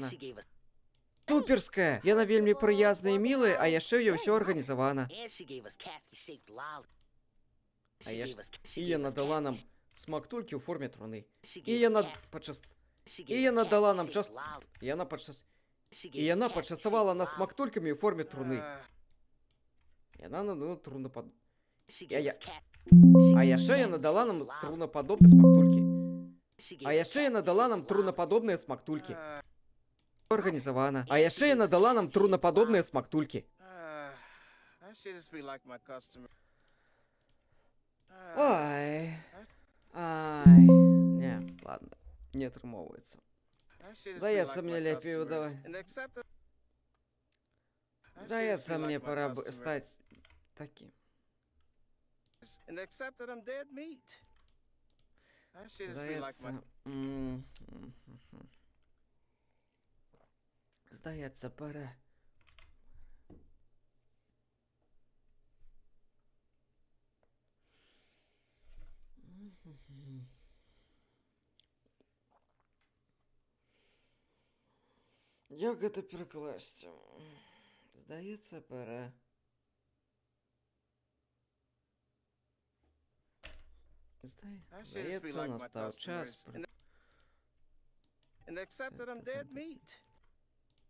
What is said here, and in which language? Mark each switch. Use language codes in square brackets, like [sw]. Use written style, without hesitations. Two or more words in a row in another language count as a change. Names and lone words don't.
[en] And she gave us. [be] Суперская! Яна вельмі прыязная і мілая, а яшчэ я ўсё арганізавана. [en] And she gave us casket-shaped lolly. [be] А [en] She [be] я [en] gave [be] ж... [en] us- [be] І [en] she [be] яна [en] gave us [be] дала нам [en] casket- [be] смактулькі ў форме труны. [en] she [be] І [en] gave us [be] яна [en] casket- [be] падчас... [en] she [be] І [en] gave us [be] яна дала нам [en] casket-shaped [be] час... [en] lolly. [be] Яна падчас... [en] She [be] І [en] gave us [be] яна [en] casket-shaped [be] пачаставала нас [en] lolly. [be] смактулькамі ў форме труны. Яна надала трунапад... [en] She [be] Я- [en] gave [be] я- [en] us cat- she [be] А [en] gave us [be] яшчэ яна дала нам [en] casket-shaped lolly. [be] трунападобныя смактулькі. [en] She gave [be] А [en] us [be] яшчэ яна дала нам [en] casket-shaped lolly. [be] трунападобныя смактулькі. Арганізавана. А яшчэ яна дала нам трунападобныя смактулькі. [en] That shit just be like my customer. Ай. Ай. [be] Не, ладно. Не атрымоўваецца. Здаецца, мне лепей давай. Здаецца, мне пора стаць такім. [en] And accept that I'm dead meat. That shit just be like my... [be] Здаецца... Здаецца, пора. Як гэта перакласці? Здаецца, пора. [en] That shit just be [be] Здаецца, [en] like my [be] настаў час. [en] customers. And accept that I'm dead meat.